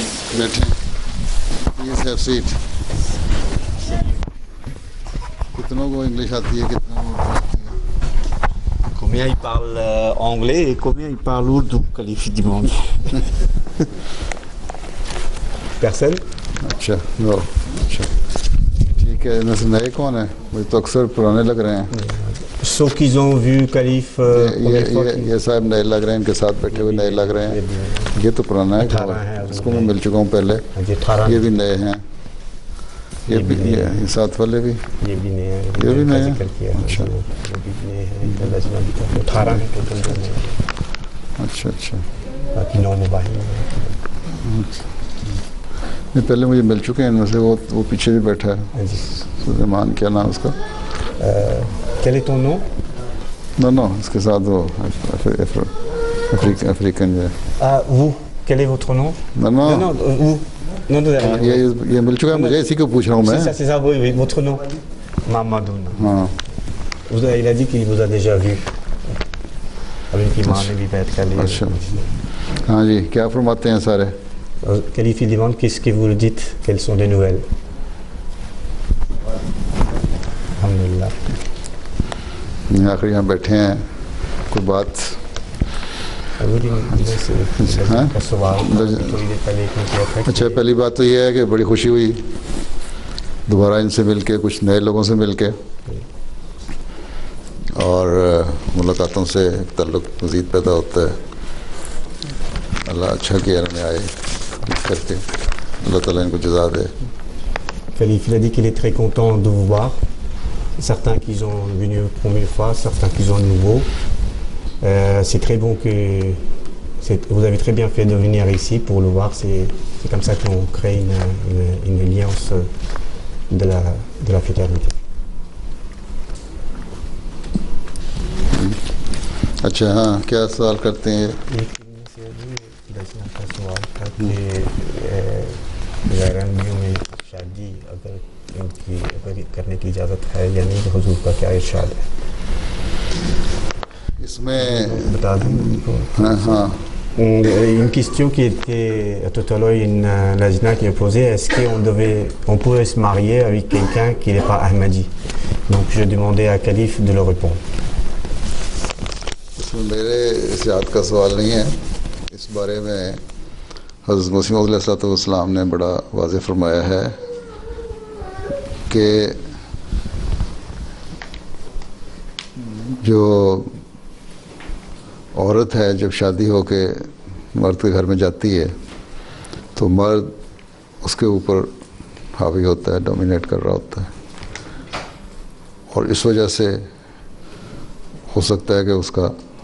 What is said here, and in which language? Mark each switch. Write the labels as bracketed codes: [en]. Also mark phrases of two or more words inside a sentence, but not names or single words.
[en] بیٹھیں. please have seat. [ur] کتنوں کو انگلش آتی ہے, کتنوں کو آتی ہے؟ [fr] Combien il parle anglais et combien il parle ourdou, Khalif demande. Personne? [ur] اچھا نو اچھا ٹھیک ہے. ان سے نئے کون ہیں؟ مجھے تو اکثر پرانے لگ رہے ہیں. [fr] Sauf qu'ils ont vu Khalif première fois [ur] یہ صاحب نئے لگ رہے ہیں, ان کے ساتھ بیٹھے ہوئے نئے لگ رہے ہیں. یہ تو پرانا ہے, اس کو میں مل چکا ہوں پہلے. یہ بھی نئے ہیں, یہ بھی یہ ساتھ والے بھی, یہ بھی نئے ہیں, یہ بھی نئے ذکر کیا. اچھا یہ بھی نئے ہیں, 18 ہیں ٹوٹل جو نئے ہیں. اچھا اچھا. باقی 9 موبائل ہیں. نہیں پہلے مجھے مل چکے ہیں ان میں سے. وہ پیچھے بھی بیٹھا ہے, سلیمان, کیا نام اس کا؟ [fr] Quel est ton nom? [ur] نو اس کے ساتھ وہ افریقن جو ہے. [fr] Vous, quel est votre nom? [ur] نو [fr] vous. Non, [ur] یہ مل چکا ہے مجھے, اسی کو پوچھ رہا ہوں میں. [fr] c'est ça, oui, votre nom. Mamadou. [ur] ہاں [fr] Il a dit qu'il vous a déjà vu. [ur] اب ان کی ماں نے بھی بیعت کر لی. اچھا ہاں جی, کیا فرماتے ہیں سارے؟ [fr] Khalif demande qu'est-ce que vous dites, quelles sont les nouvelles. Alhamdulillah. [ur] آخر یہاں بیٹھے ہیں, کوئی بات؟ اچھا پہلی بات تو یہ ہے کہ بڑی خوشی ہوئی دوبارہ ان سے مل کے, کچھ نئے لوگوں سے مل کے, اور ملاقاتوں سے تعلق مزید پیدا ہوتا ہے. اللہ اچھا کیا انہوں نے آئے کر کے, اللہ تعالیٰ ان کو جزا دے. [fr] Khalif il a dit qu'il est très content de vous voir. Certains qui sont venus une première fois, certains qui sont nouveaux. C'est très bon que vous avez très bien fait de venir ici pour le voir. C'est comme ça qu'on crée une alliance de la fraternité. [ur] اچھا ہاں, کیا سوال کرتے ہیں؟ سوال تھا کہ غیرانیوں میں شادی اگر ان کی کرنے کی اجازت ہے یا نہیں, تو حضور کا کیا ارشاد ہے اس میں؟ بتا دوں ان کو. ہاں [fr] Une question qui était tout à l'heure, Najna qui a posé, est-ce qu'on pouvait se marier avec quelqu'un qui n'est pas Ahmadi? Donc je demandais à Khalif de le répondre. [ur] اس میں میرے ذات کا سوال نہیں ہے. اس بارے میں حضرت مسیح موعود علیہ السلام نے بڑا واضح فرمایا ہے کہ جو عورت ہے جب شادی ہو کے مرد کے گھر میں جاتی ہے تو مرد اس کے اوپر حاوی ہوتا ہے, ڈومینیٹ کر رہا ہوتا ہے, اور اس وجہ سے ہو سکتا ہے کہ اس کا